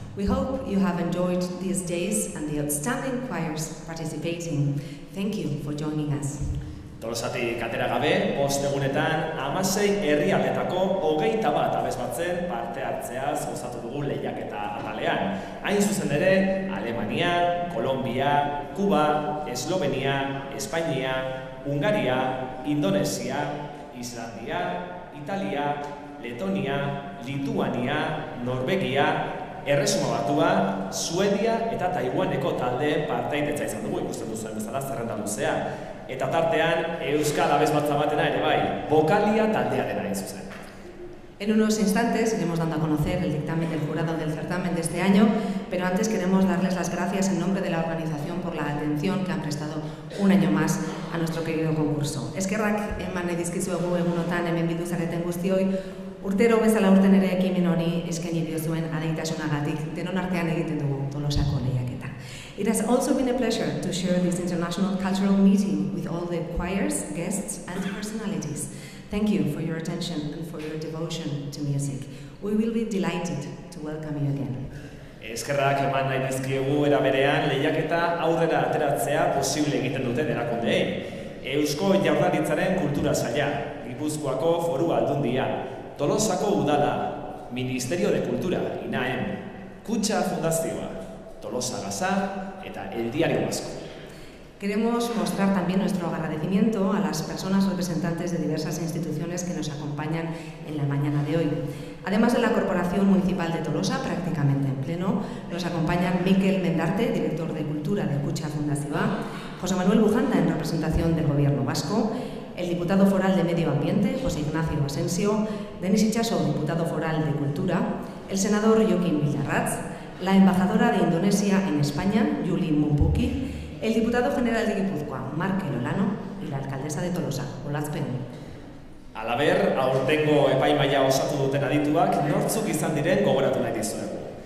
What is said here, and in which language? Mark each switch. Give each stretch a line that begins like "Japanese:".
English: We hope you have enjoyed these days and the outstanding choirs participating. Thank you for joining us.
Basque: Tolosatik atera gabe, 5 egunetan 16 herrialdetako 21 abesbatzen parte hartzeaz gozatu dugu lehiaketa atalean. Hain zuzen ere, Alemania, Kolombia, Kuba, Eslovenia, Espainia, Hungaria, Indonesia, Islandia, Italia, Letonia, Lituania, Norvegia, Erresuma Batua, Suedia eta Taiwaneko taldeen partaidetza izan dugu, ikusten duzuen bezala zerrenda luzea. Eta tartean, euskal abesbatza batena ere bai, Bokalia taldearena hain zuzen.
Spanish: En unos instantes iremos dando a conocer el dictamen del jurado del certamen de este año, pero antes queremos darles las gracias en nombre de la organización por la atención que han prestado un año más a nuestro querido concurso.
Basque: Eskerrak eman nahi dizkizuegu egunotan hemen bildu zareten guztioi, urtero bezala urten ere ekimen honi eskaini diozuen adeitasunagatik denon artean egiten dugu Tolosako lehiaketa.
English: It has also been a pleasure to share this international cultural meeting with all the choirs, guests and personalities. Thank you for your attention and for your devotion to music. We will be delighted to welcome you again.
Basque: Eskerrak eman nahi dizkiegu era berean lehiaketa aurrera ateratzea posible egiten duten erakundeei. Eusko Jaurlaritzaren Kultura Saila, Gipuzkoako Foru Aldundia, Tolosako Udala, Ministerio de Cultura, INAEM, Kutxa Fundazioa, Tolosa Gasa eta El Diario Vasco.
Spanish: Queremos mostrar también nuestro agradecimiento a las personas representantes de diversas instituciones que nos acompañan en la mañana de hoy. Además de la Corporación Municipal de Tolosa, prácticamente en pleno, nos acompañan Mikel Mendarte, director de Cultura de Kutxa Fundazioa, José Manuel Bujanda, en representación del Gobierno vasco, el diputado foral de Medio Ambiente, José Ignacio Asensio, Denis Itxaso, diputado foral de Cultura, el senador Joaquín Villarratz, la embajadora de Indonesia en España, Yulin Mumpuki, el diputado general de Guipúzcoa, Markel Olano, y la alcaldesa de Tolosa, Olazpen.
Basque: Halaber, aurtengo epaimaila osatu duten adituak nortzuk izan diren gogoratu nahi dizuegu.